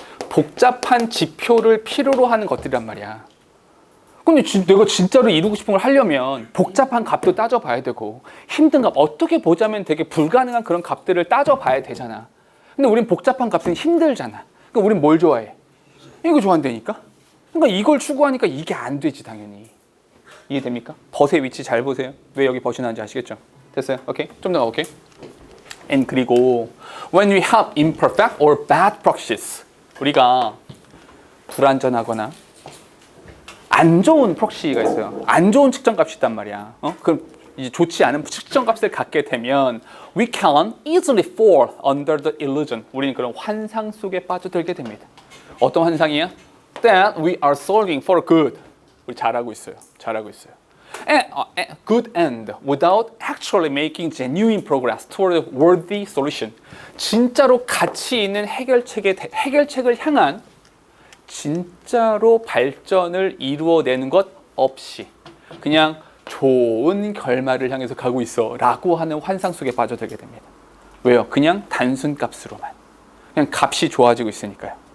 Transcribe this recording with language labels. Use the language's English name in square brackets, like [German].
[Korean] 복잡한 지표를 필요로 하는 것들이란 말이야. 근데 내가 진짜로 이루고 싶은 걸 하려면 복잡한 값도 따져봐야 되고 힘든 값, 어떻게 보자면 되게 불가능한 그런 값들을 따져봐야 되잖아. 근데 우린 복잡한 값은 힘들잖아. 그럼 우린 뭘 좋아해? 이거 좋아한다니까? 그러니까 이걸 추구하니까 이게 안 되지 당연히. 이해됩니까? 벗의 위치 잘 보세요. 왜 여기 벗이 나는지 아시겠죠? 됐어요? 오케이? 좀 더 가볼게요. [English] And [Korean] 그리고 [English] when we have imperfect or bad proxies, [Korean] 우리가 불완전하거나 안 좋은 프록시가 있어요. 안 좋은 측정값이 있단 말이야. 그럼 이제 좋지 않은 측정값을 갖게 되면 [English] we can easily fall under the illusion. [Korean] 우리는 그런 환상 속에 빠져들게 됩니다. 어떤 환상이야? [English] That we are solving for good. [Korean] 우리 잘하고 있어요. 잘하고 있어요. [English] Good end without actually making genuine progress toward a worthy solution. [Korean] 진짜로 가치 있는 해결책을 향한 진짜로 발전을 이루어내는 것 없이 그냥 좋은 결말을 향해서 가고 있어 라고 하는 환상 속에 빠져들게 됩니다. 왜요? 그냥 단순 값으로만. 그냥 값이 좋아지고 있으니까요.